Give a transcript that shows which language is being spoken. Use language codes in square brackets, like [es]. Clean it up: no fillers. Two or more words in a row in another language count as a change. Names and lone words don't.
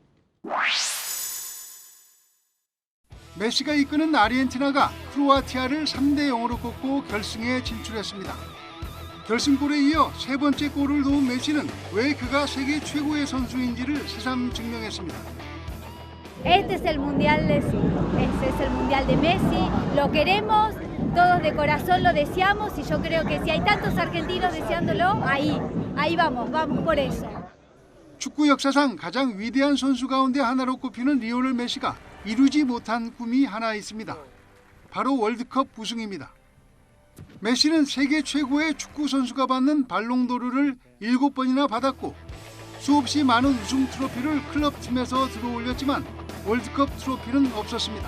[ko] 메시가 이끄는 아르헨티나가 크로아티아를 3대0으로 꺾고 결승에 진출했습니다. 결승골에 이어 세 번째 골을 넣은 메시는 왜 그가 세계 최고의 선수인지를 새삼 증명했습니다. [es] Este es el mundial de sí. Este es el mundial de Messi. Lo queremos, todos de corazón lo deseamos y yo creo que si hay tantos argentinos deseándolo, ahí vamos por eso. [ko] 축구 역사상 가장 위대한 선수 가운데 하나로 꼽히는 리오넬 메시가 이루지 못한 꿈이 하나 있습니다. 바로 월드컵 우승입니다. 메시는 세계 최고의 축구 선수가 받는 발롱도르를 7번이나 받았고 수없이 많은 우승 트로피를 클럽팀에서 들어올렸지만 월드컵 트로피는 없었습니다.